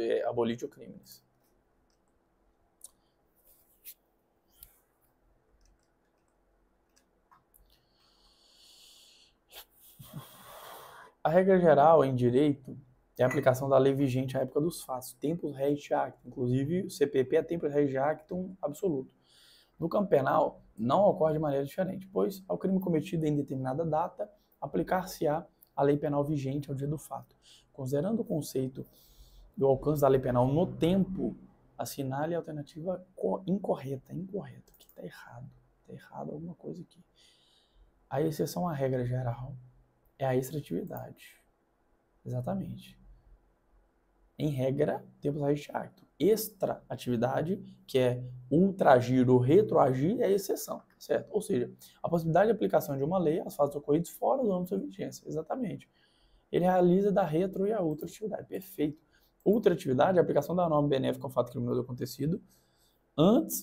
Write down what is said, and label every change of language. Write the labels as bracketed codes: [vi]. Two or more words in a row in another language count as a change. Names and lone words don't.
[la] Abolitio crimes. [pt] A regra geral em direito é a aplicação da lei vigente à época dos fatos, [la] tempus regit actum, [pt] inclusive o CPP é [la] tempus regit actum [pt] absoluto. No campo penal, não ocorre de maneira diferente, pois ao crime cometido em determinada data, aplicar-se-á a lei penal vigente ao dia do fato. Considerando o conceito do alcance da lei penal no tempo, assinale a alternativa incorreta. Aqui está errado alguma coisa aqui. A exceção à regra geral é a extratividade. Exatamente. Em regra, [la] tempus regit actum. [pt] Extra-atividade, que é ultragir ou retroagir, é exceção, certo? Ou seja, a possibilidade de aplicação de uma lei aos fatos ocorridos fora do âmbito da vigência. Exatamente. Ele realiza da retro e a ultra-atividade. Perfeito. Ultra-atividade é a aplicação da norma benéfica ao fato criminoso acontecido antes.